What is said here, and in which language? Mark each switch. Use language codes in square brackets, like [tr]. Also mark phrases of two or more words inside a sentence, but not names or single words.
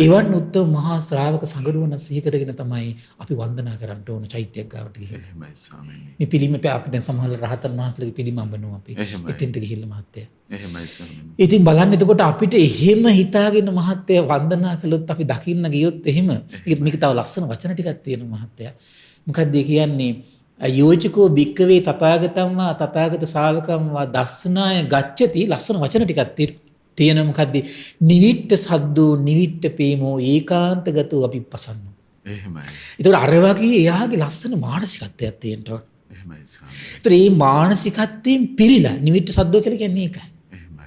[si] එවන් උත්තම මහා ශ්‍රාවක සංඝරුවන සිහි කරගෙන තමයි අපි වන්දනා කරන්න ඕන චෛත්‍යයක් ගාවට ගිහින්. එහෙමයි ස්වාමීනි. මේ පිළිම අපි දැන් සමහර රහතන් වහන්සේලාගේ පිළිම අඹනවා අපි. එහෙමයි. එතෙන්ට ගිහිල්ලා මහත්තයා. එහෙමයි ස්වාමීනි. ඉතින් බලන්න එතකොට අපිට එහෙම හිතාගෙන මහත්තයා වන්දනා කළොත් අපි දකින්න ගියොත් එහෙම මේක තව ලස්සන වචන ටිකක් තියෙනවා මහත්තයා. මොකක්ද ඒ කියන්නේ? [pi] යෝචකෝ භික්කවේ තථාගතම් වා තථාගත ශාවකම් වා දස්සනාය ගච්ඡති [si] ලස්සන වචන ටිකක් තියෙනවා. මොකද්ද? [pi] නිවිට්ඨ සද්දෝ නිවිට්ඨ පේමෝ ඒකාන්තගතෝ අපි පසන්නෝ. [si] එහෙමයි. ඒතකොට අර වගේ එයාගේ ලස්සන මානසිකත්වයක් තියෙනවා. එහෙමයි ස්වාමීනි. ඒතර මේ මානසිකත්වයෙන් පිරීලා [pi] නිවිට්ඨ සද්දෝ [si] කියලා කියන්නේ ඒකයි. එහෙමයි.